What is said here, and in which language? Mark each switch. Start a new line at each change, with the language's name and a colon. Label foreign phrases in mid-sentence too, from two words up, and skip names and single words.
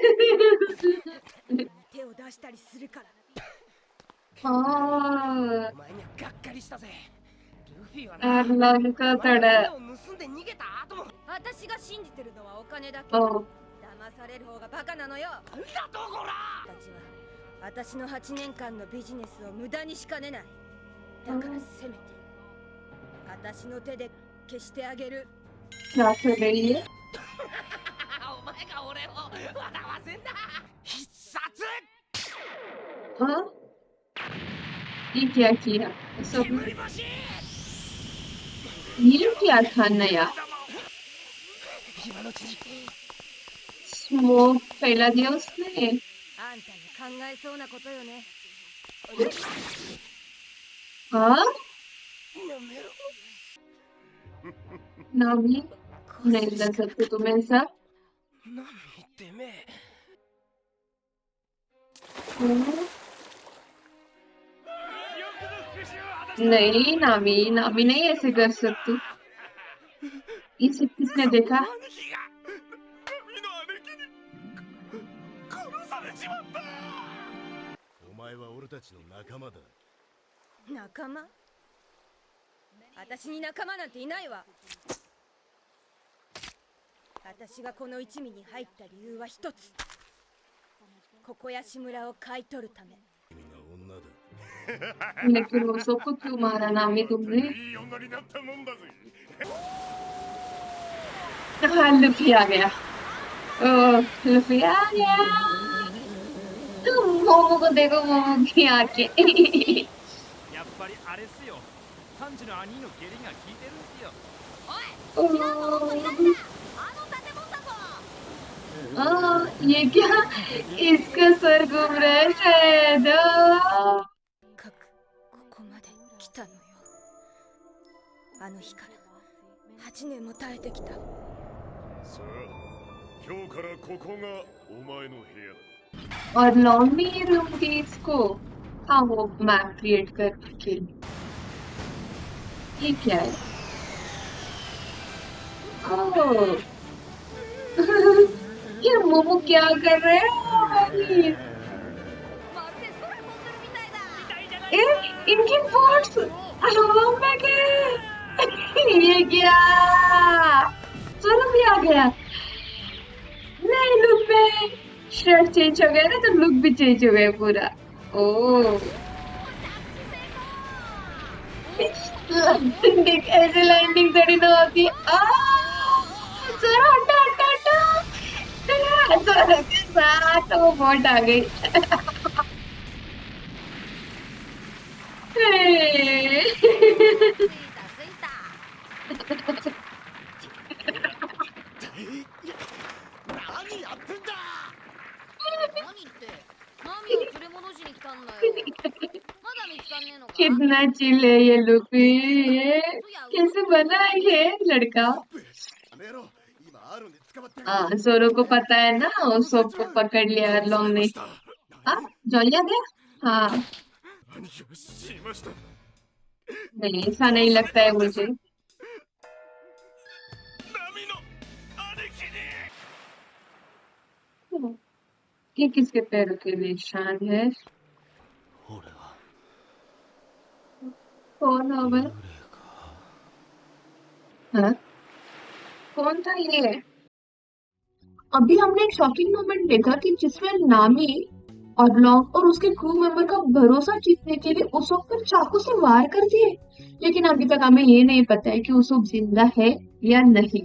Japanese: 手を出したりするから。
Hindi: हाँ
Japanese: お前にはがっかりしたぜ。ルフィはな、
Hindi: एरलॉग का
Japanese: お前
Hindi: थोड़ा
Japanese: の船を盗んで逃げた後も。私が信じてるのはお金だけど、 ओ 騙される方がバカなのよ。なんだとこら。たちは私の8年間のビジネスを無駄にしかねない。だからせめて私の手で消してあげる。
Hindi: क्या कर रही है
Japanese: お前が俺を笑わせんだ。必殺
Hindi: हाँ ये क्या किया सब
Japanese: 煙星。
Hindi: ये क्या था नया
Japanese: 今のうちに
Hindi: स्मोक फैला दिया उसने
Japanese: あんたの考えそうなことよね。
Hindi: हाँ
Japanese: やめろ。
Hindi: नामी नहीं कर सकते तुम ऐसा
Japanese: 何てめえ。
Hindi: नहीं नामी नामी नहीं ऐसे कर सकती ये सब किसने देखा
Japanese: 兄貴が海の姉貴に殺されちまった。お前は俺たちの仲間だ。仲間？私に仲間なんていないわ。私がこの一味に入った理由は一つ。ここやし村を買い取るため。君が女だ。
Hindi: लेकिन वो सबको क्यों मारा नामी तुमने
Japanese: いい女になったもんだぜ。
Hindi: हाँ लुफी आ गया ओ लुफी आ गया मोमो को देखो मोमो की आंखें
Japanese: やっぱりあれっすよ。サンジの兄の下痢が効いてるんすよ。おい、知らんぞ、もっと左だ。あの建物だぞ。
Hindi: हाँ ये क्या इसका सर घूम रहा है शायद
Japanese: かくここまで来たのよ。あの日から8年も耐えてきた。さあ、今日からここがお前の部屋だ。
Hindi: और
English: laundry room
Hindi: की इसको हाँ वो
English: map create
Hindi: करके ये क्या है ओह ये मोमो क्या कर रहे हैं
Japanese: まるで空飛んでるみたいだ。
Hindi: इनकी बोट्स हवा में गए ये क्या चलो भी आ गया नहीं लुक पे
English: shirt change
Hindi: हो गया ना तो लुक भी चेंज हो गया पूरा ओह लैंडिंग ऐसे लैंडिंग थोड़ी ना होती चलो हटा हटा हटा चलो के साथ वो बोट आ गई
Japanese: 着いた着いた。ってんだ。何ってナミを連れ戻しに来たんだよ。まだ見つかんねえのか。
Hindi: कितना चिल है ये लूफी, ये कैसे बना है ये लड़का।
Japanese: あの野郎今アーロンで捕まってや
Hindi: हाँ
Japanese: がった
Hindi: जोरो को पता है ना, उसोप को पकड़ लिया लोंग ने।
Japanese: した。
Hindi: हाँ जॉलिया गया। हाँ
Japanese: 兄貴は死にました。
Hindi: नहीं, ऐसा नहीं लगता है मुझे।
Japanese: ナミの兄貴に。
Hindi: ये किसके पैरों के निशान है?
Japanese: 俺は
Hindi: कौन होगा?
Japanese: 幽霊か
Hindi: हाँ कौन था ये? अभी हमने एक
English: shocking moment
Hindi: देखा कि जिसमें नामी और लॉन्ग और उसके
English: crew member
Hindi: का भरोसा जीतने के लिए उसोप पर चाकू से वार कर दिए, लेकिन अभी तक हमें ये नहीं पता है कि उसोप जिंदा है या नहीं।